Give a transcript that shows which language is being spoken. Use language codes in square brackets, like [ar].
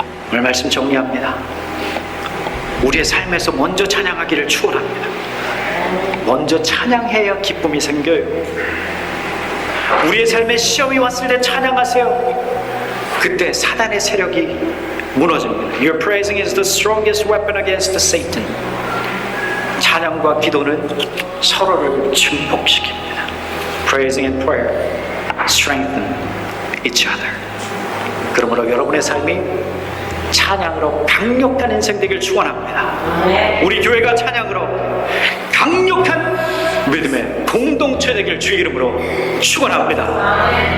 [ko] 오늘 말씀 정리합니다. 우리의 삶에서 먼저 찬양하기를 축원합니다. 먼저 찬양해야 기쁨이 생겨요. 우리의 삶에 시험이 왔을 때 찬양하세요. 그때 사단의 세력이 무너집니다. [en] Your praising is the strongest weapon against Satan. [ko] 찬양과 기도는 서로를 증폭시킵니다. [en] Praising and prayer strengthen each other. [ko] 그러므로 여러분의 삶이 찬양으로 강력한 인생 되길 축원합니다. 우리 교회가 찬양으로 강력한 믿음의 공동체 되길 주의 이름으로 축원합니다.